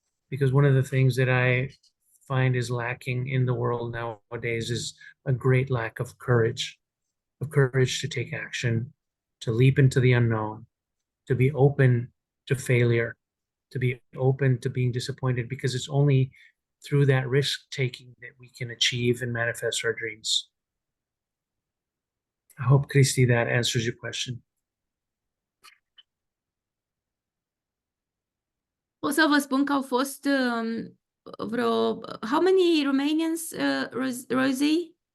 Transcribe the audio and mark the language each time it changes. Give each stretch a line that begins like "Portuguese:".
English: Because one of the things that I find is lacking in the world nowadays is a great lack of courage to take action, to leap into the unknown, to be open to failure, to be open to being disappointed, because it's only through that risk taking that we can achieve and manifest our dreams. I hope, Christy, that answers your question.
Romanian: O să vă spun că au fost vreo...
English: How many Romanians, Rosie?